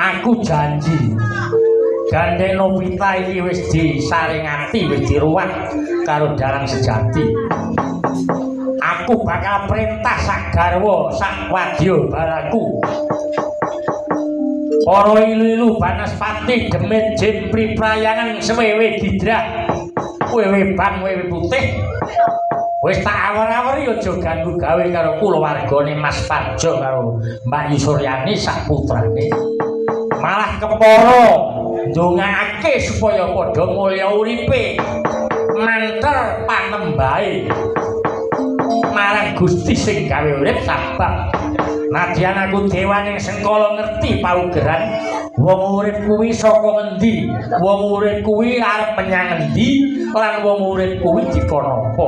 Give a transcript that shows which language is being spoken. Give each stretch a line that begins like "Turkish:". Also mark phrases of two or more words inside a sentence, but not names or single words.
Javanese: Aku janji Gandeng Nobita iki wis disaringati, wis diruwat karo Dalang Sejati. Aku bakal perintah sak garwa, sak wadya balaku. Para ilu-ilu Banaspati Demit Jimpri Prayangan sewewe Gidrah. Wewe bang wewe putih. Wis tak awar-awari aja ganggu gawe karo kulawargane Mas Parjo karo Mbak Yusuryani sak putrane. Malah kepara ndongaake supaya padha mulya uripe. Mantel panembahe marang Gusti sing gawe urip sabab nadyan aku dewaning sengkala ngerti paugeran wong urip kuwi saka ngendi, wong urip kuwi arep menyang endi lan wong urip kuwi dikono apa.